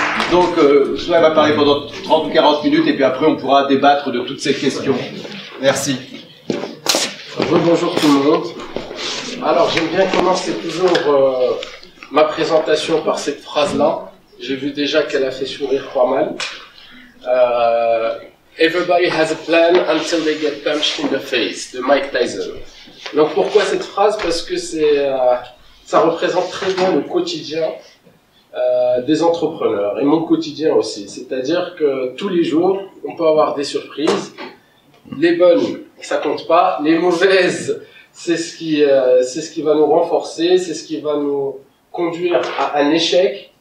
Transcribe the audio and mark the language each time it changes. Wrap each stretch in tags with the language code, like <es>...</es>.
<fr>Donc, Souhaib va parler pendant 30 ou 40 minutes et puis après, on pourra débattre de toutes ces questions. Merci. Bonjour tout le monde. Alors, j'aime bien commencer toujours ma présentation par cette phrase-là. J'ai vu déjà qu'elle a fait sourire pas mal.</fr> <en>Everybody has a plan until they get punched in the face, de Mike Tyson.</en> <fr>Donc pourquoi cette phrase? Parce que ça représente très bien le quotidien des entrepreneurs et mon quotidien aussi. C'est-à-dire que tous les jours, on peut avoir des surprises. Les bonnes, ça compte pas. Les mauvaises, c'est ce qui va nous renforcer, c'est ce qui va nous conduire à un échec.</fr>